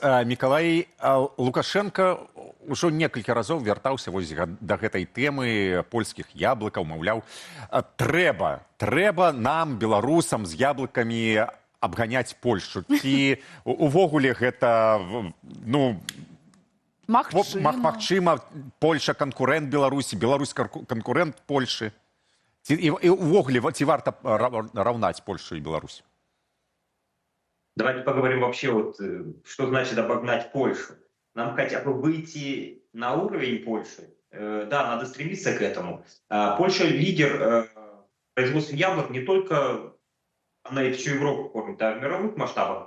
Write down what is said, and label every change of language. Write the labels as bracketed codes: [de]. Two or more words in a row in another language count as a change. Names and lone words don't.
[be] Мікалай, Лукашенко ўжо некалькі разоў вяртаўся вось да гэтай тэмы польскіх яблыкаў, маўляў, трэба нам, беларусам, з яблыкамі абганяць Польшу. Ці увогуле гэта, магчыма, Польша канкурэнт Беларусі, Беларусь канкурэнт Польшы. І увогуле, ці варта раўнаць Польшу і Беларусь? [ru] Давайте поговорим вообще, вот, что значит обогнать Польшу. Нам хотя бы выйти на уровень Польши. Да, надо стремиться к этому. Польша лидер производства яблок не только, она и всю Европу кормит, а в мировых масштабах.